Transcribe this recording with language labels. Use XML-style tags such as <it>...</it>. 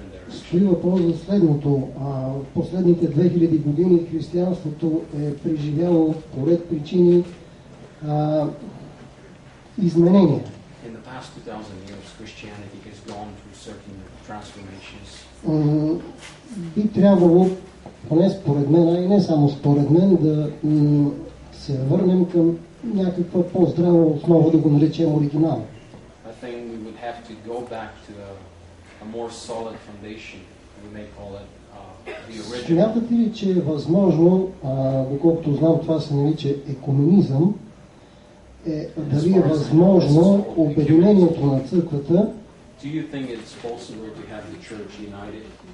<bg>Стои въпрос за следното. Последните 2000 години християнството е преживяло по ред причини изменения.</bg> <en>In the past 2000 years, Christianity has gone through certain transformations.</en> <bg>Би трябвало, поне според мен, а и не само според мен, да се върнем към някаква по-здрава основа, да го наречем оригинал.</bg> <en>I think we would have to go back to a more solid foundation. We may call it the original.</en> <bg>Смятате ли, че е възможно, доколкото знам, това се нарича екуменизъм, дали е възможно обединението на църквата?</bg> <en>Do you think it's possible to have the church united?</en>